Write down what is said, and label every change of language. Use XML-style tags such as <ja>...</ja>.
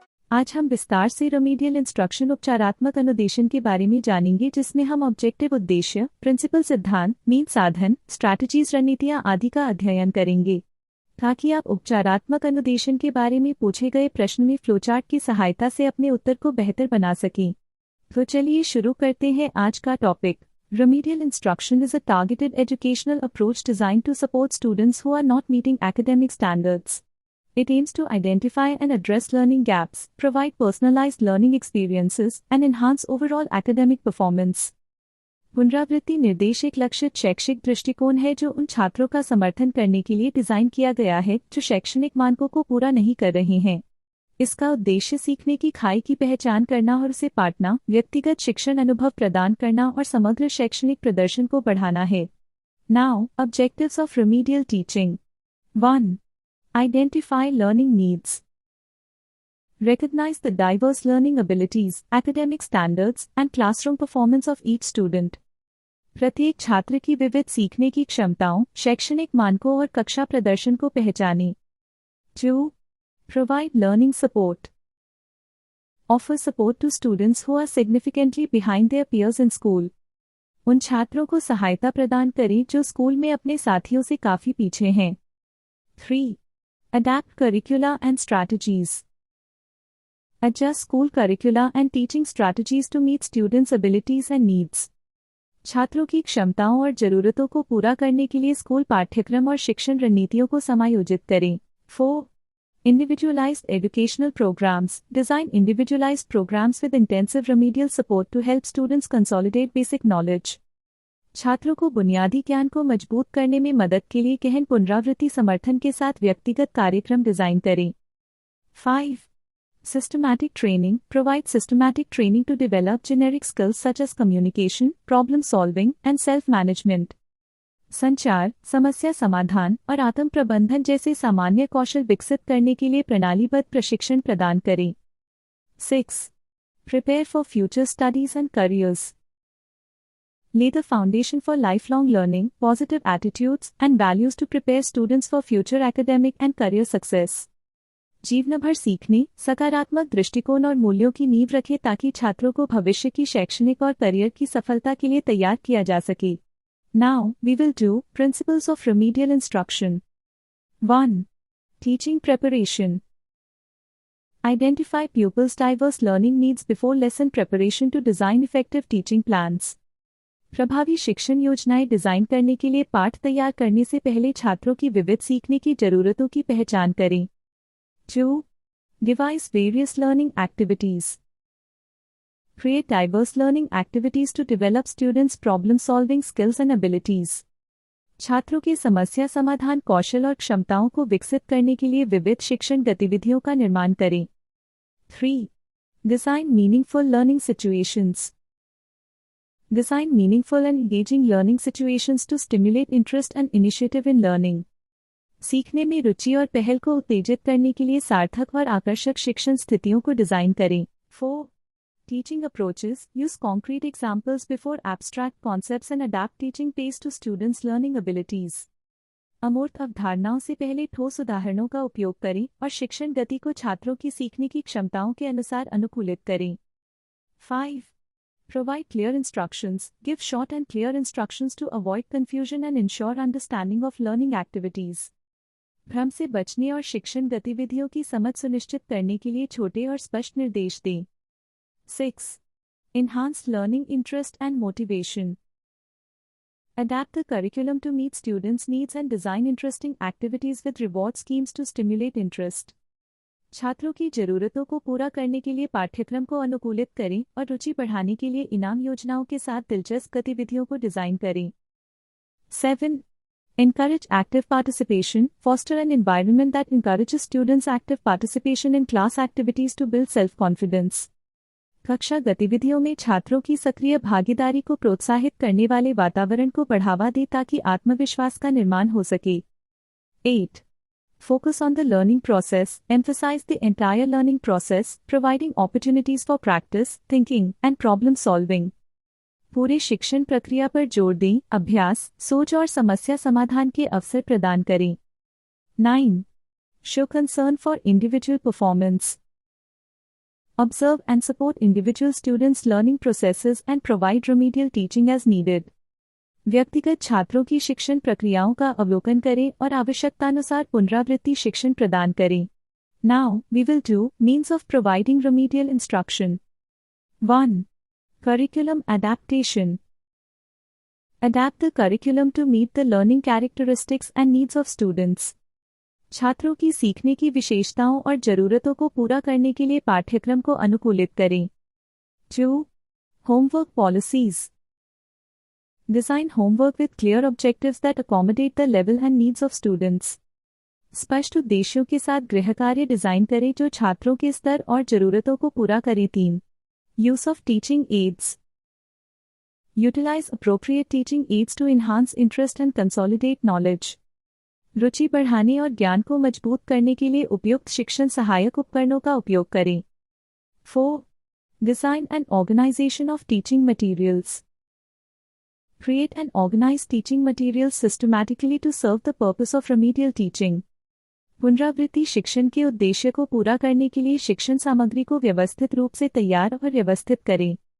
<hi>आज हम विस्तार से रेमेडियल इंस्ट्रक्शन उपचारात्मक अनुदेशन के बारे में जानेंगे, जिसमें हम ऑब्जेक्टिव उद्देश्य, प्रिंसिपल सिद्धांत, मीन साधन, स्ट्रैटेजीज, रणनीतियां आदि का अध्ययन करेंगे ताकि आप उपचारात्मक अनुदेशन के बारे में पूछे गए प्रश्न में फ्लोचार्ट की सहायता से अपने उत्तर को बेहतर बना सकें। तो चलिए शुरू करते हैं आज का topic.</hi> <en>Remedial instruction is a targeted educational approach designed to support students who are not meeting academic standards. It aims to identify and address learning gaps, provide personalized learning experiences, and enhance overall academic performance.</en> <hi>पुनरावृत्ति निर्देश एक लक्षित शैक्षिक दृष्टिकोण है जो उन छात्रों का समर्थन करने के लिए डिजाइन किया गया है जो शैक्षणिक मानकों को पूरा नहीं कर रहे हैं। इसका उद्देश्य सीखने की खाई की पहचान करना और उसे पाटना, व्यक्तिगत शिक्षण अनुभव प्रदान करना और समग्र शैक्षणिक प्रदर्शन को बढ़ाना है।</hi> <en>Now, objectives of remedial teaching. 1. Identify learning needs. Recognize the diverse learning abilities, academic standards, and classroom performance of each student.</en> <hi>प्रत्येक छात्र की विविध सीखने की क्षमताओं, शैक्षणिक मानकों और कक्षा प्रदर्शन को पहचानें।</hi> <en>2. Provide learning support. Offer support to students who are significantly behind their peers in school.</en> <hi>उन छात्रों को सहायता प्रदान करें जो स्कूल में अपने साथियों से काफी पीछे हैं।</hi> <en>3. Adapt curricula and strategies. Adjust school curricula and teaching strategies to meet students' abilities and needs.</en> <hi>छात्रों की क्षमताओं और जरूरतों को पूरा करने के लिए स्कूल पाठ्यक्रम और शिक्षण रणनीतियों को समायोजित करें।</hi> <en>4. Individualized educational programs. Design individualized programs with intensive remedial support to help students consolidate basic knowledge.</en> <hi>छात्रों को बुनियादी ज्ञान को मजबूत करने में मदद के लिए गहन पुनरावृत्ति समर्थन के साथ व्यक्तिगत कार्यक्रम डिजाइन करें।</hi> <en>5. Systematic training. Provide systematic training to develop generic skills such as communication, problem solving, and self-management.</en> <hi>संचार, समस्या समाधान और आत्म प्रबंधन जैसे सामान्य कौशल विकसित करने के लिए प्रणालीबद्ध प्रशिक्षण प्रदान करें।</hi> <en>6. Prepare for future studies and careers. Lay the foundation for lifelong learning, positive attitudes, and values to prepare students for future academic and career success.</en> <hi>जीवन भर सीखने, सकारात्मक दृष्टिकोण और मूल्यों की नींव रखें ताकि छात्रों को भविष्य की शैक्षणिक और करियर की सफलता के लिए तैयार किया जा सके।</hi> <en>Now, we will do principles of remedial instruction. 1. Teaching preparation. Identify pupils' diverse learning needs before lesson preparation to design effective teaching plans.</en> <hi>प्रभावी शिक्षण योजनाएं डिजाइन करने के लिए पाठ तैयार करने से पहले छात्रों की विविध सीखने की जरूरतों की पहचान करें।</hi> <en>2. Devise various learning activities. Create diverse learning activities to develop students' problem-solving skills and abilities.</en> <hi>छात्रों के समस्या समाधान कौशल और क्षमताओं को विकसित करने के लिए विविध शिक्षण गतिविधियों का निर्माण करें।</hi> <en>3. Design meaningful learning situations. Design meaningful and engaging learning situations to stimulate interest and initiative in learning.</en> <hi>सीखने में रुचि और पहल को उत्तेजित करने के लिए सार्थक और आकर्षक शिक्षण स्थितियों को डिजाइन करें।</hi> <en>4. Teaching approaches. Use concrete examples before abstract concepts and adapt teaching pace to students' learning abilities.</en> <hi>अमूर्त अवधारणाओं से पहले ठोस उदाहरणों का उपयोग करें और शिक्षण गति को छात्रों की सीखने की क्षमताओं के अनुसार अनुकूलित करें।</hi> <en>5. Provide clear instructions. Give short and clear instructions to avoid confusion and ensure understanding of learning activities.</en> <hi>भ्रम से बचने और शिक्षण गतिविधियों की समझ सुनिश्चित करने के लिए छोटे और स्पष्ट निर्देश दें।</hi> <en>6. Enhance learning interest and motivation. Adapt the curriculum to meet students' needs and design interesting activities with reward schemes to stimulate interest.</en> <hi>छात्रों की जरूरतों को पूरा करने के लिए पाठ्यक्रम को अनुकूलित करें और रुचि बढ़ाने के लिए इनाम योजनाओं के साथ दिलचस्प गतिविधियों को डिजाइन करें।</hi> <en>7. Encourage active participation. Foster an environment that encourages students' active participation in class activities to build self-confidence.</en> <hi>कक्षा गतिविधियों में छात्रों की सक्रिय भागीदारी को प्रोत्साहित करने वाले वातावरण को बढ़ावा दें ताकि आत्मविश्वास का निर्माण हो सके।</hi> <en>8. Focus on the learning process. Emphasize the entire learning process, providing opportunities for practice, thinking, and problem solving.</en> <hi>पूरे शिक्षण प्रक्रिया पर जोर दें, अभ्यास, सोच और समस्या समाधान के अवसर प्रदान करें।</hi> <en>9. Show concern for individual performance. Observe and support individual students' learning processes and provide remedial teaching as needed.</en> <hi>व्यक्तिगत छात्रों की शिक्षण प्रक्रियाओं का अवलोकन करें और आवश्यकतानुसार पुनरावृत्ति शिक्षण प्रदान करें.</hi> <en>Now, we will do means of providing remedial instruction. 1. Curriculum adaptation. Adapt the curriculum to meet the learning characteristics and needs of students.</en> <hi>छात्रों की सीखने की विशेषताओं और ज़रूरतों को पूरा करने के लिए पाठ्यक्रम को अनुकूलित करें.</hi> <en>2. Homework policies. Design homework with clear objectives that accommodate the level and needs of students.</en> <hi>स्पष्ट उद्देश्यों के साथ गृहकार्य डिजाइन करें जो छात्रों के स्तर और ज़रूरतों को पूरा करें.</hi> <en>3. Use of teaching aids. Utilize appropriate teaching aids to enhance interest and consolidate knowledge.</en> <hi>रुचि बढ़ाने और ज्ञान को मजबूत करने के लिए उपयुक्त शिक्षण सहायक उपकरणों का उपयोग करें.</hi> <en>4. Design and organization of teaching materials. Create and organize teaching materials systematically to serve the purpose of remedial teaching.</en> <hi>पुनरावृत्ति शिक्षण के उद्देश्य को पूरा करने के लिए शिक्षण सामग्री को व्यवस्थित रूप से तैयार और व्यवस्थित करें.</hi>